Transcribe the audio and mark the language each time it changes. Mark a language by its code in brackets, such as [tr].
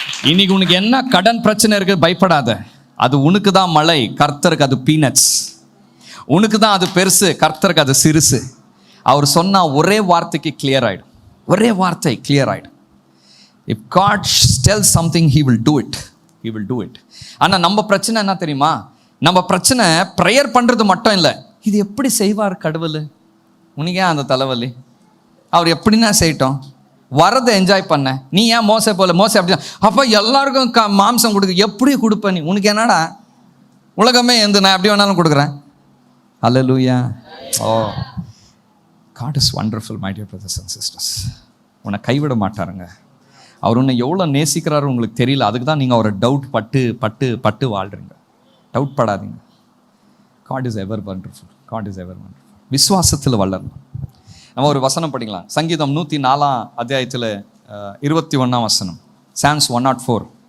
[ta] இன்னைக்கு உனக்கு என்ன கடன் பிரச்சனை இருக்கு பயப்படாத. அது உனக்கு தான் மழை, கர்த்தருக்கு அது பீனட்ஸ். உனக்கு தான் அது பெருசு, கர்த்தருக்கு அது சிறுசு. அவர் சொன்னா ஒரே வார்த்தைக்கு கிளியர் ஆயிடும். ஒரே வார்த்தை கிளியர் ஆயிடும். [en] If God tells something, he will do it. He will do it. [ta] ஆனா நம்ம பிரச்சனை என்ன தெரியுமா? நம்ம பிரச்சனை ப்ரேயர் பண்றது மட்டும் இல்லை. இது எப்படி செய்வார் கடவுள்? உனக்கே அந்த தலைவலி. அவர் எப்படின்னா செய்யட்டும், வரதை என்ஜாய் பண்ண. நீ ஏன் மோசை அப்படி அப்போ எல்லாருக்கும் மாம்சம் கொடுக்க எப்படி கொடுப்ப நீ? உனக்கு என்னடா உலகமே எந்த நான் எப்படி வேணாலும் கொடுக்குறேன். அல்லேலூயா. [en] Oh, God is wonderful, my dear brothers and sisters. [ta] உன்னை கைவிட மாட்டாருங்க. அவர் உன்னை எவ்வளோ நேசிக்கிறாரு உங்களுக்கு தெரியல. அதுக்கு தான் நீங்கள் அவரை டவுட் பட்டு வாழ்றீங்க. டவுட் படாதீங்க. [en] God is ever wonderful. God is ever wonderful. [ta] விசுவாசத்தில் வளரணும். நம்ம ஒரு வசனம் படிக்கலாம். சங்கீதம் 104 அத்தியாயத்தில் 21 வசனம். Psalms 104.